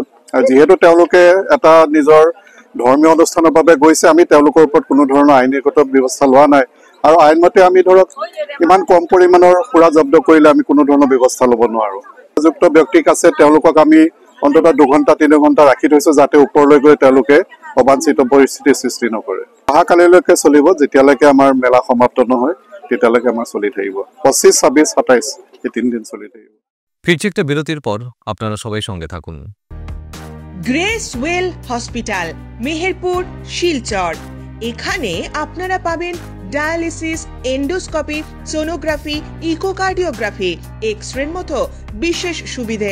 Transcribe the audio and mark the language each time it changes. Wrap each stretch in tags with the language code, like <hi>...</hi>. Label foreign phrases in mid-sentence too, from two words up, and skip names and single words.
<as>আৰু যিহেতু তেওঁলোকে এটা নিজৰ ধৰ্মীয় অনুষ্ঠানৰ বাবে গৈছে, আমি তেওঁলোকৰ ওপৰত কোনো ধৰণৰ আইনগত ব্যৱস্থা লোৱা নাই আৰু আইনমতে আমি ধৰক ইমান কম পৰিমাণৰ সুৰা জব্দ কৰিলে আমি কোনো ধৰণৰ ব্যৱস্থা ল'ব নোৱাৰোঁ। উপযুক্ত ব্যক্তিক আছে, তেওঁলোকক আমি অন্ততঃ 2 ঘণ্টা 3 ঘণ্টা ৰাখি থৈছোঁ যাতে ওপৰলৈ গৈ তেওঁলোকে অবাঞ্ছিত পৰিস্থিতিৰ সৃষ্টি নকৰে। অহাকালিলৈকে চলিব, যেতিয়ালৈকে আমাৰ মেলা সমাপ্ত নহয় তেতিয়ালৈকে আমাৰ চলি থাকিব। 25, 26, 27 এই 3 দিন চলি থাকিব।</as> <bn>ফিরছি একটা বিরতির পর, আপনারা সবাই সঙ্গে থাকুন। গ্রেস ওয়েল হসপিটাল, মেহেরপুর, শিলচর। এখানে আপনারা পাবেন ডায়ালিসিস, এন্ডোস্কোপি, সোনোগ্রাফি, ইকোকার্ডিওগ্রাফি, এক্স-রের মতো বিশেষ সুবিধে।</bn>